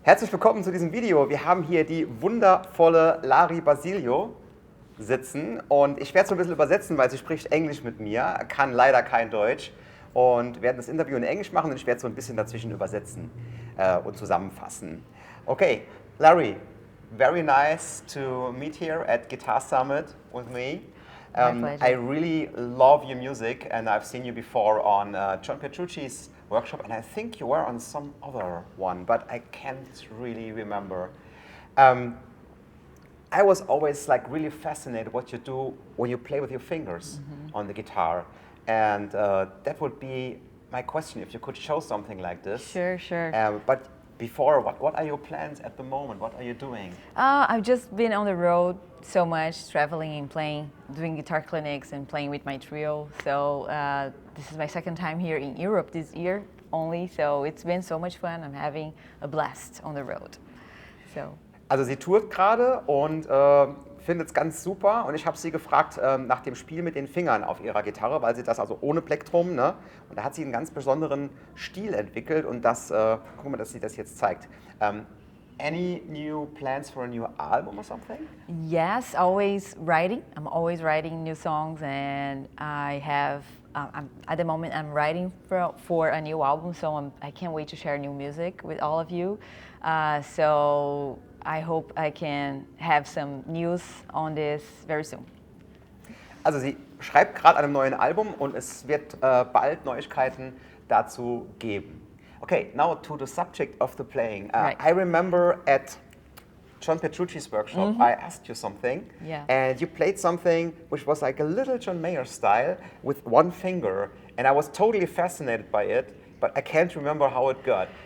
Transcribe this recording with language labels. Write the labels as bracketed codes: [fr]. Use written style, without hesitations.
[de] Herzlich willkommen zu diesem Video. Wir haben hier die wundervolle Lari Basilio sitzen und ich werde es so ein bisschen übersetzen, weil sie spricht Englisch mit mir, kann leider kein Deutsch und werden das Interview in Englisch machen und ich werde so ein bisschen dazwischen übersetzen und zusammenfassen. [en] Okay, Lari, very nice to meet here at Guitar Summit with me. I really love your music and I've seen you before on John Petrucci's workshop and I think you were on some other one, but I can't really remember. I was always like really fascinated what you do when you play with your fingers on the guitar, and that would be my question, if you could show something like this. Sure. But before, what are your plans at the moment? What are you doing? I've just been on the road so much, traveling and playing, doing guitar clinics and playing with my trio. So this is my second time here in Europe this year only, so it's been so much fun. I'm having a blast on the road. [de] Also sie tourt gerade und findet es ganz super und ich habe sie gefragt nach dem Spiel mit den Fingern auf ihrer Gitarre, weil sie das also ohne Plektrum, ne? Und da hat sie einen ganz besonderen Stil entwickelt und das, guck mal, dass sie das jetzt zeigt. [en] Any new plans for a new album or something? Yes, always writing. I'm always writing new songs and I have, at the moment I'm writing for a new album, so I can't wait to share new music with all of you. So I hope I can have some news on this very soon. [de] Also sie schreibt gerade an einem neuen Album und es wird bald Neuigkeiten dazu geben. [en] Okay, now to the subject of the playing. Right. I remember at John Petrucci's workshop, I asked you something, and you played something which was like a little John Mayer style with one finger, and I was totally fascinated by it, but I can't remember how it got.